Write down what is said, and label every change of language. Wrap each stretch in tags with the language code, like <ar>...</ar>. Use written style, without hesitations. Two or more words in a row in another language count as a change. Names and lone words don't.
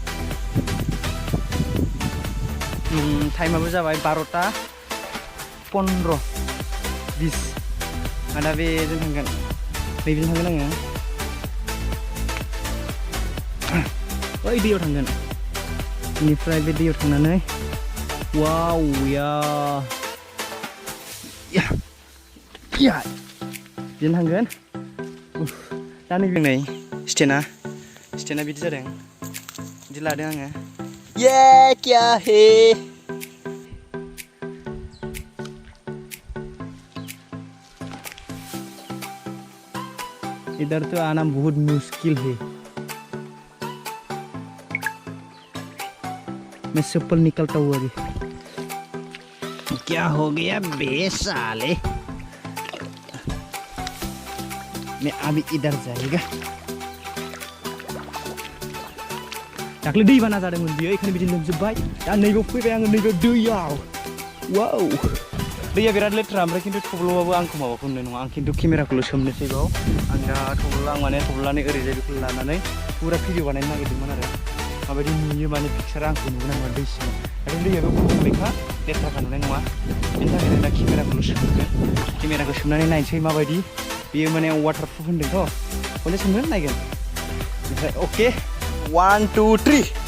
<brx>टाइमाबो जाबाय 12:15 दा बेजों थांगोन नैबेजों थांगोन आङो ओइ दैयाव थांगोन बेनिफ्राय बे दैयाव थांनानै वाव बेजों थांगोन दा नै स्टेना बिदि जादों बिदि लादों आङो</brx> <hi>ये क्या है इधर तो आना बहुत मुश्किल है मैं चप्पल निकलता हूँ अभी क्या हो गया बे साले मैं अभी इधर जाएगा</hi> <brx>दाख्लै दै बाना जादोंमोन बियो बेखायनो बिदि लोमजोब्बाय दा नैबेयाव फैबाय आङो नैबे दैयाव वाव दैया बिराद लेथ्रा ओमफ्राय खिन्थु थब्ल'बाबो आंखौ माबाखौ नुनाय नङा आं खिन्थु केमेराखौल' सोमनोसै बाव आं दा थब्ल' आं माने थब्ल'नानै ओरैजाय बेखौ लानानै पुरा भिडिअ बानायनो नागिरदोंमोन आरो माबायदि नुयो माने पिक्सारा आंखौ नुगोन आं दै सिङाव आरो दैयाबो गुबुंलेखा लेथ्राखा नुनाय नङा बेनि थाखायनो दा केमेराखौल' सोमगोन केमेराखौ सोमनानै नायनोसै माबायदि बेयो माने वाटारप्रुफ होन्दोंथ' खनसे सोमगोन नायगोन ओमफ्राय अके 1 2 3</brx>